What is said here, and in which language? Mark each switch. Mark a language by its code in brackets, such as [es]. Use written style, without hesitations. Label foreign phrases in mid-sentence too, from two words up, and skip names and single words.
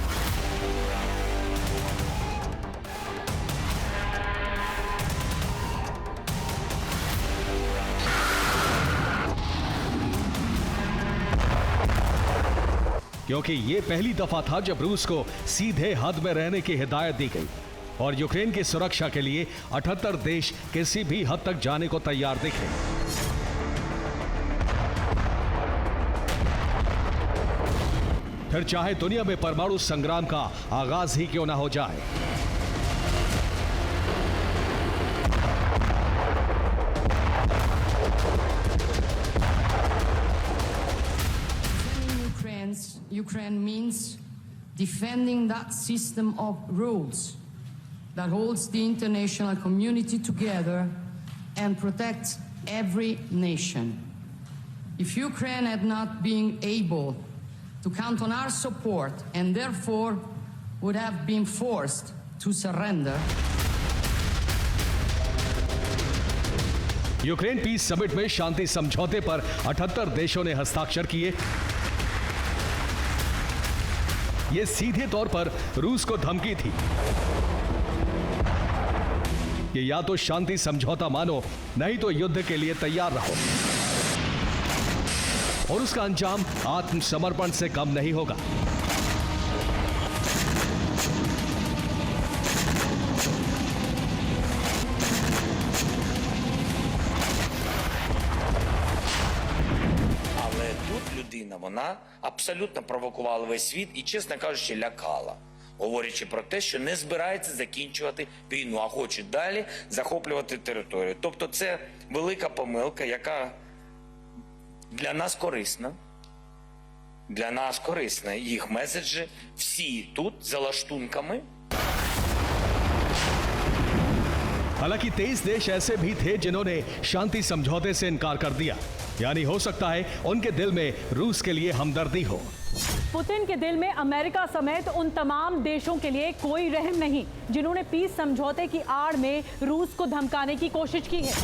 [hi] क्योंकि यह पहली दफा था जब रूस को सीधे हद में रहने की हिदायत दी गई और यूक्रेन की सुरक्षा के लिए 78 देश किसी भी हद तक जाने को तैयार दिखे। फिर चाहे दुनिया में परमाणु संग्राम का आगाज ही क्यों ना हो जाए। [en] Ukraine means defending that system of rules that holds the international community together and protects every nation. If Ukraine had not been able to count on our support and therefore would have been forced to surrender. [hi] यूक्रेन [en] peace summit [hi] में शांति समझौते पर 78 देशों ने हस्ताक्षर किए। यह सीधे तौर पर रूस को धमकी थी कि या तो शांति समझौता मानो, नहीं तो युद्ध के लिए तैयार रहो, और उसका अंजाम आत्मसमर्पण से कम नहीं होगा। [uk] Вона абсолютно провокувала весь світ і, чесно кажучи, лякала, говорячи про те, що не збирається закінчувати війну, а хоче далі захоплювати територію. Тобто це велика помилка, яка для нас корисна. Для нас корисна їх меседжі, всі тут за лаштунками. [hi] हालांकि 23 देश ऐसे भी थे जिन्होंने शांति समझौते से इनकार कर दिया, यानी हो सकता है उनके दिल में रूस के लिए हमदर्दी हो। पुतिन के दिल में अमेरिका समेत उन तमाम देशों के लिए कोई रहम नहीं जिन्होंने पीस समझौते की आड़ में रूस को धमकाने की कोशिश की है।